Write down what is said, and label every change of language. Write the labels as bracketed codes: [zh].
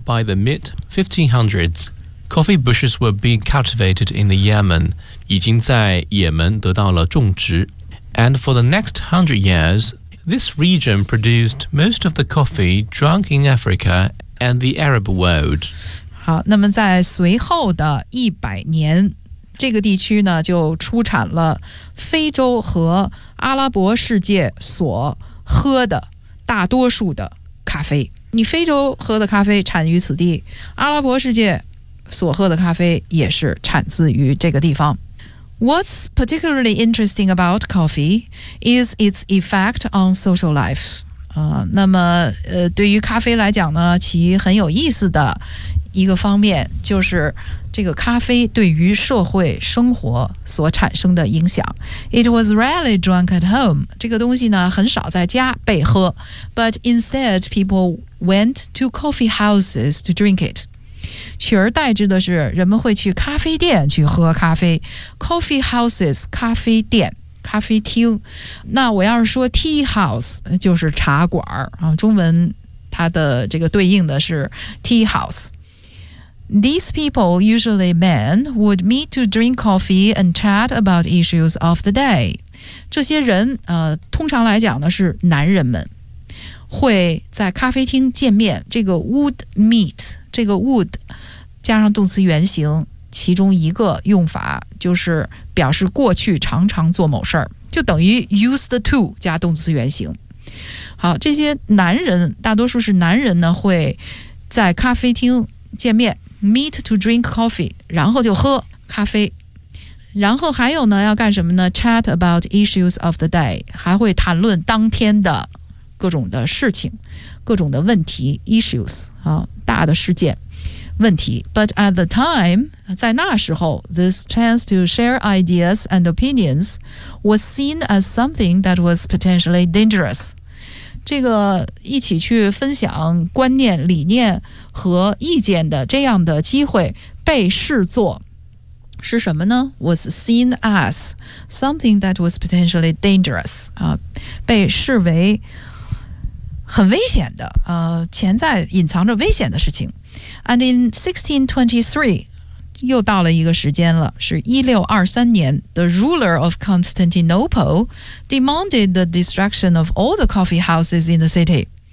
[en] By the mid 1500s, coffee bushes were being cultivated in the Yemen. [zh] 已经在也门得到了种植。 [en] And for the next 100 years, this region produced most of the coffee drunk in Africa and the Arab world. [zh] 好，那么在随后的100年，这个地区呢就出产了非洲和阿拉伯世界所喝的大多数的咖啡。你非洲喝的咖啡产于此地，阿拉伯世界所喝的咖啡也是产自于这个地方。 [en] What's particularly interesting about coffee is its effect on social life. [zh] 那么对于咖啡来讲呢，其很有意思的一个方面就是这个咖啡对于社会生活所产生的影响。 [en] It was rarely drunk at home， [zh] 这个东西呢很少在家被喝。 [en] But instead people went to coffee houses to drink it， [zh] 取而代之的是人们会去咖啡店去喝咖啡。 [en] Coffee houses 咖啡店 [zh] 咖啡厅，那我要是说 tea house 就是茶馆，中文它的这个对应的是 tea house。 [en] These people, usually men, would meet to drink coffee and chat about issues of the day. [zh] 这些人，通常来讲呢，是男人们，会在咖啡厅见面。这个 would meet， 这个 would 加上动词原形，其中一个用法就是表示过去常常做某事儿，就等于 used to 加动词原形。好，这些男人，大多数是男人呢，会在咖啡厅见面。 [en] Meet to drink coffee， [zh] 然后就喝咖啡。然后还有呢，要干什么呢 ？ [en] Chat about issues of the day， [zh] 还会谈论当天的各种的事情、各种的问题 ，issues 啊，大的事件、问题。 [en] But at the time， [zh] 在那时候 [en] ，this chance to share ideas and opinions was seen as something that was potentially dangerous。 [zh] 这个一起去分享观念、理念和意见的这样的机会被视作是什么呢 [en] ？Was seen as something that was potentially dangerous [zh] 啊，被视为很危险的，潜在隐藏着危险的事情。 [en] And in 1623, [zh] 又到了一个时间了，是1623年 [en] ，The ruler of Constantinople demanded the destruction of all the coffee houses in the city.